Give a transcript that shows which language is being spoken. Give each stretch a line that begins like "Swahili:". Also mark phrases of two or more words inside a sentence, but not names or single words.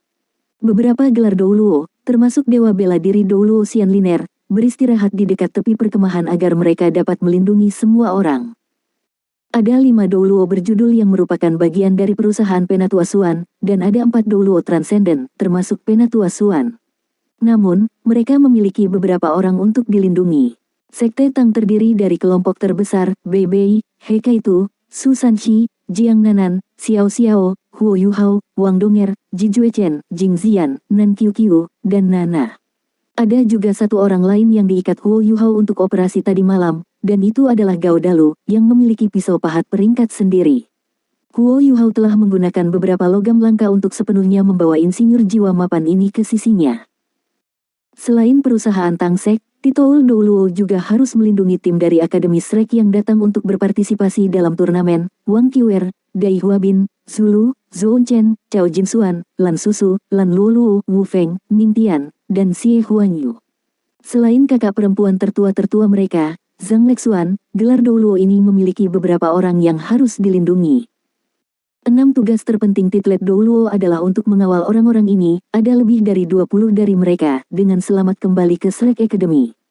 Indonesian: Beberapa gelar Douluo, termasuk Dewa Bela Diri Douluo Xianliner, beristirahat di dekat tepi perkemahan agar mereka dapat melindungi semua orang. Ada 5 Douluo berjudul yang merupakan bagian dari perusahaan Penatua Xuan, dan ada 4 Douluo Transcendent, termasuk Penatua Xuan. Namun, mereka memiliki beberapa orang untuk dilindungi. Sekte Tang terdiri dari kelompok terbesar, Bei Bei, He Kaitu, Su Sanqi, Jiang Nanan, Xiao Xiao, Huo Yuhao, Wang Donger, Ji Juechen, Jing Zian, Nan Qiu Qiu, dan Nana. Ada juga satu orang lain yang diikat Huo Yuhao untuk operasi tadi malam, dan itu adalah Gao Dalu, yang memiliki pisau pahat peringkat sendiri. Huo Yuhao telah menggunakan beberapa logam langka untuk sepenuhnya membawa insinyur jiwa mapan ini ke sisinya. Selain perusahaan Tangsek, Titoul Douluo juga harus melindungi tim dari Akademi Shrek yang datang untuk berpartisipasi dalam turnamen, Wang Qiwer, Dai Huabin, Zulu, Zhou Chen, Chao Jinsuan, Lan Susu, Lan Luoluo, Wu Feng, Ming Tian, dan Xie Huanyu. Selain kakak perempuan tertua-tertua mereka, Zhang Lexuan, gelar Douluo ini memiliki beberapa orang yang harus dilindungi. 6 tugas terpenting Titlet Douluo adalah untuk mengawal orang-orang ini, ada lebih dari 20 dari mereka, dengan selamat kembali ke Shrek Academy.